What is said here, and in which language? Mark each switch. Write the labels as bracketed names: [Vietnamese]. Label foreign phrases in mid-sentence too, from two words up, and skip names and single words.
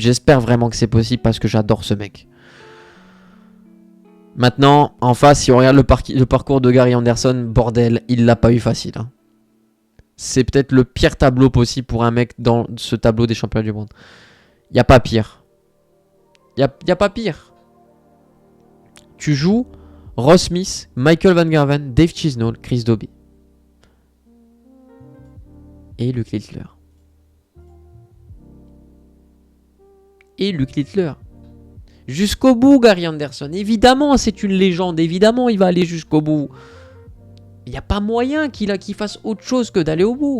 [French] J'espère vraiment que c'est possible parce que j'adore ce mec. Maintenant, en face, si on regarde le parcours de Gary Anderson, bordel, il l'a pas eu facile. Hein. C'est peut-être le pire tableau possible pour un mec dans ce tableau des championnats du monde. Il n'y a pas pire. Il n'y a pas pire. Tu joues Ross Smith, Michael Van Gerwen, Dave Chisnall, Chris Dobie. Et Luke Littler. Jusqu'au bout, Gary Anderson. Évidemment, c'est une légende. Évidemment, il va aller jusqu'au bout. Il n'y a pas moyen qu'il fasse autre chose que d'aller au bout.